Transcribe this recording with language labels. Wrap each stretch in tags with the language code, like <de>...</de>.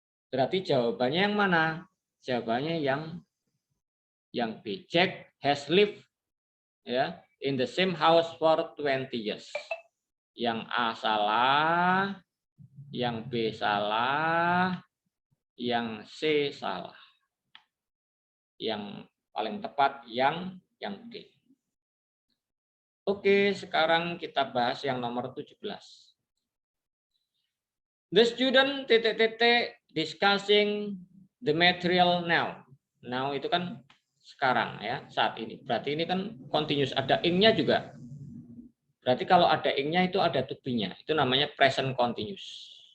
<id>Berarti jawabannya yang mana? Jawabannya yang B.</id> <en>Jack has lived ya in the same house for 20 years.</en> <id>Yang A salah, yang B salah, yang C salah. Yang paling tepat yang D. Oke, sekarang kita bahas yang nomor 17.</id> <en>The student discussing the material now.</en> <id>Now itu kan sekarang ya, saat ini. Berarti ini kan continuous, ada ing-nya juga. Berarti kalau ada ing-nya itu ada to be-nya. Itu namanya present continuous.</id>